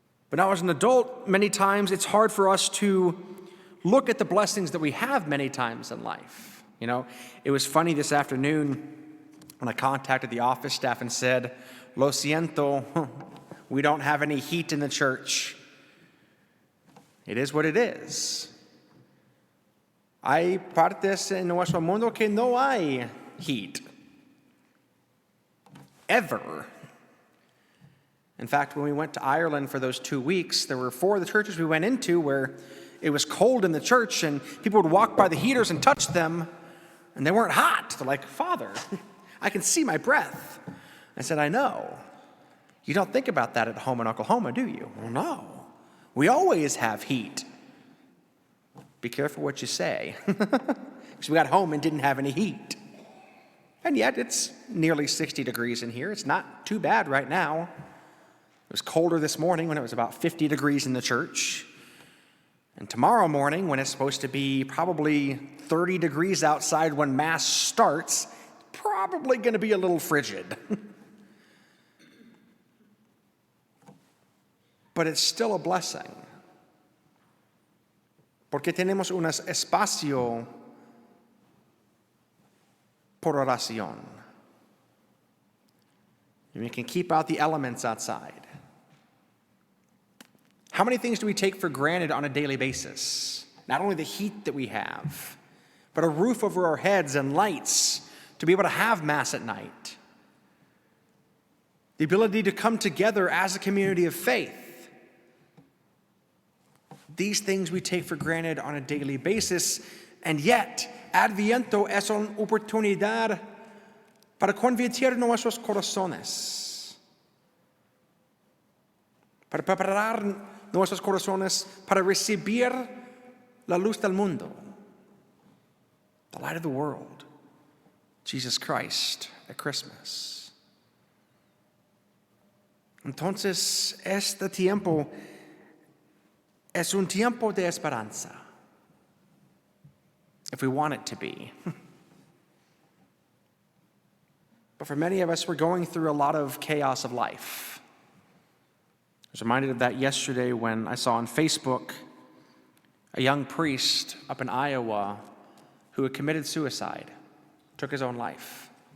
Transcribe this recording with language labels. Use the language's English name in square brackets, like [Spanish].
[English] But now as an adult, many times it's hard for us to look at the blessings that we have many times in life. You know, it was funny this afternoon when I contacted the office staff and said, [Spanish] "Lo siento, [English] we don't have any heat in the church." It is what it is. [Spanish] Hay partes en nuestro mundo que no hay heat. [English] Ever. In fact, when we went to Ireland for those 2 weeks, there were 4 of the churches we went into where it was cold in the church and people would walk by the heaters and touch them and they weren't hot. They're like, "Father, I can see my breath." I said, "I know. You don't think about that at home in Oklahoma, do you?" "Well, no. We always have heat." Be careful what you say. Because we got home and didn't have any heat. And yet it's nearly 60 degrees in here. It's not too bad right now. It was colder this morning when it was about 50 degrees in the church. And tomorrow morning, when it's supposed to be probably 30 degrees outside when Mass starts, probably going to be a little frigid. But it's still a blessing. [Spanish] Porque tenemos un espacio por oración. [English] And we can keep out the elements outside. How many things do we take for granted on a daily basis? Not only the heat that we have, but a roof over our heads and lights to be able to have Mass at night. The ability to come together as a community of faith. These things we take for granted on a daily basis, and yet [Spanish] Adviento es una oportunidad para convertir nuestros corazones, para preparar nuestros corazones para recibir la luz del mundo, [English] the light of the world, Jesus Christ at Christmas. [Spanish] Entonces, este tiempo es un tiempo de esperanza, [English] if we want it to be. But for many of us, we're going through a lot of chaos of life. I was reminded of that yesterday when I saw on Facebook a young priest up in Iowa who had committed suicide, took his own life.